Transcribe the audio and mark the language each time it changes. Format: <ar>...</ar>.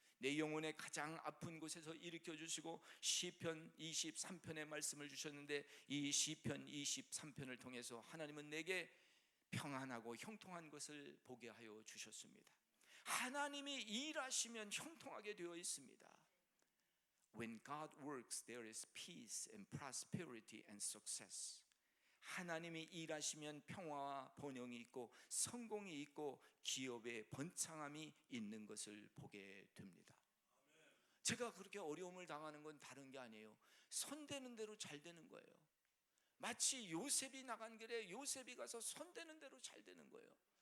<ko>내 영혼의 가장 아픈 곳에서 일으켜 주시고 시편 23편의 말씀을 주셨는데, 이 시편 23편을 통해서 하나님은 내게 평안하고 형통한 것을 보게 하여 주셨습니다. 하나님이 일하시면 형통하게 되어 있습니다.</ko> <en>When God works, there is peace and prosperity and success.</en> <ko>하나님이 일하시면 평화와 번영이 있고 성공이 있고 기업의 번창함이 있는 것을 보게 됩니다. 제가 그렇게 어려움을 당하는 건 다른 게 아니에요. 손대는 대로 잘 되는 거예요. 마치 요셉이 나간 길에 요셉이 가서 손대는 대로 잘 되는 거예요.</ko>